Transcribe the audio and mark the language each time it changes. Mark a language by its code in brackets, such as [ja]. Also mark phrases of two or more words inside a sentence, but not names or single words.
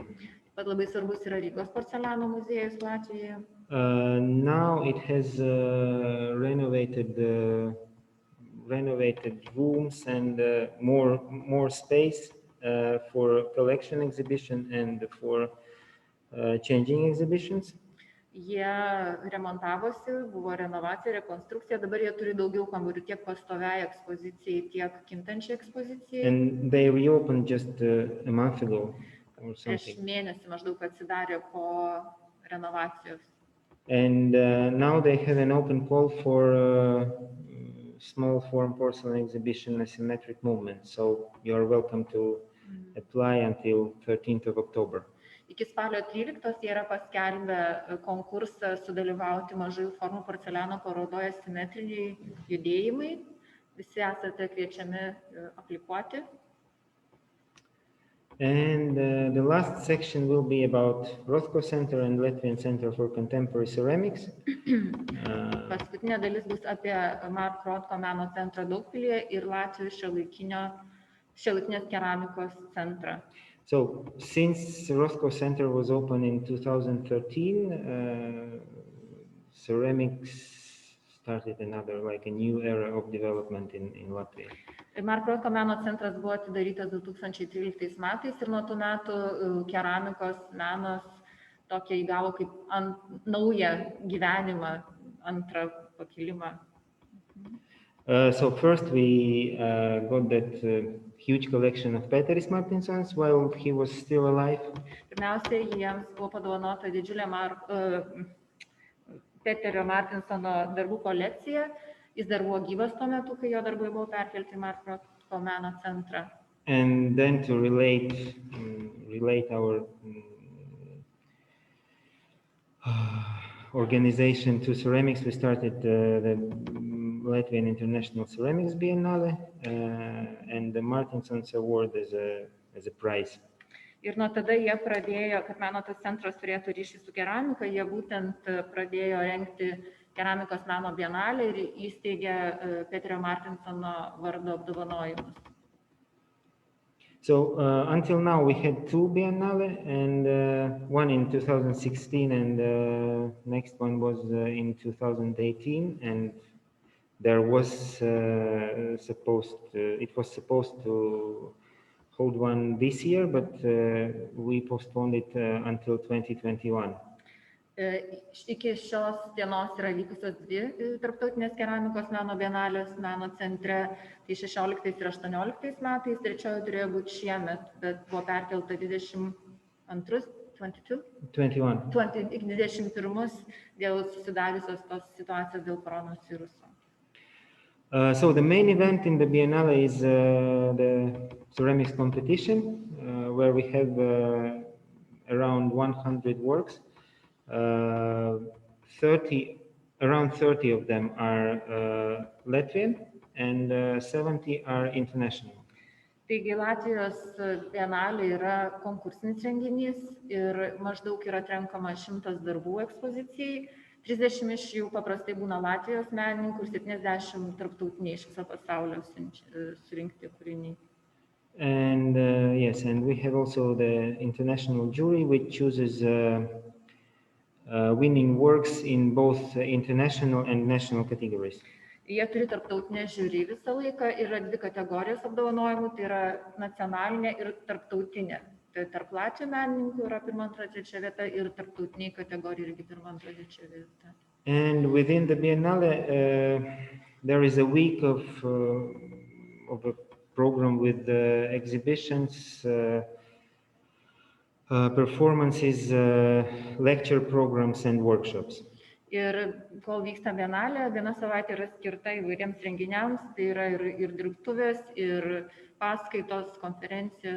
[lt] Pat labai svarbus yra Rygos porceliano muziejus Latvijoje. [en] Now it has renovated rooms and more space for collection exhibition and for changing exhibitions. [lt] Jie remontavosi, buvo renovacija, rekonstrukcija, dabar jie turi daugiau kambarių tiek pastoviai ekspozicijai, tiek kintančiai ekspozicijai. [en] And they reopened just a month ago or [lt] Prieš [en] something. [lt] mėnesį maždaug atsidarė po renovacijos. [en] And now they have an open call for small form porcelain exhibition asymmetric movement. So you are welcome to apply until 13th of October. [lt] Iki spalio 13 jie yra paskelbę konkursą sudalyvauti mažųjų formų porceliano parodoje simetriniai judėjimai. Visi esate kviečiami aplikuoti. [en] And the last section will be about Rothko Center and Latvian Center for Contemporary Ceramics. [lt] Paskutinė dalis bus apie Marko Rothko meno centrą Daugpilyje ir Latvių šiuolaikinės keramikos centrą. [en] So, since Rothko Center was opened in 2013, ceramics started a new era of development in Latvia. [lt] Marko Rothko meno centras buvo atidarytas 2013 metais ir nuo tų metų keramikos menas tokia įgavo kaip naują gyvenimą, antrą pakilimą. [en] So first we got that huge collection of Peteris Martinsons while he was still alive. [lt] Pirmiausia, jiems buvo padovanota didžiulė Peterio Martinsono darbų kolekcija. Jis dar buvo gyvas tuo metu, kai jo darbai buvo perkelti į Marko Rothko meno centrą. [en] And then to relate our organization to ceramics, we started the Latvian International Ceramics Bienalė and the Martinsons Award as a prize. [lt] Ir nuo tada jie pradėjo, kad meno tas centras turėtų ryšį su keramika, jie būtent pradėjo rengti keramikos meno bienalę ir įsteigė Peterio Martinsono vardo apdovanojimus. [en] So until now we had two biennale, and one in 2016 and next one was in 2018, and there was it was supposed to hold one this year, but we postponed it until 2021. [lt] Iki šios dienos yra vykusios dvi tarptautinės keramikos meno bienalės meno centre, tai 16 ir 18 metais, trečioji turėjo būti šiemet, bet buvo perkelta 21 dėl susidariusios tos situacijos dėl koronos viruso. [en] So the main event in the Biennale is the ceramics competition, where we have around 100 works. Around 30 of them are Latvian and 70 are international. [lt] Taigi Latvijos bienalė yra konkursinis renginys ir maždaug yra atrenkama 100 darbų ekspozicijai. 30 iš jų paprastai būna Latvijos menininkų ir 70 tarptautiniai iš viso pasaulio surinkti kūriniai. [en] And yes, and we have also the international jury which chooses winning works in both international and national categories. [lt] Jie turi tarptautinę žiūrį visą laiką, yra dvi kategorijos apdovanojimų, tai yra nacionalinė ir tarptautinė. Tai tarp Latvių menininkų yra 1, 2, 3 vieta ir tarptautiniai kategorijai irgi 1, 2, 3 vieta. [en] And within the Biennale, there is a week of a program with exhibitions performances, lecture programs and workshops. [lt] Ir kol vyksta bienalė, viena savaitė yra skirta įvairiems renginiams, tai yra ir dirbtuvės, ir paskaitos, konferencijos.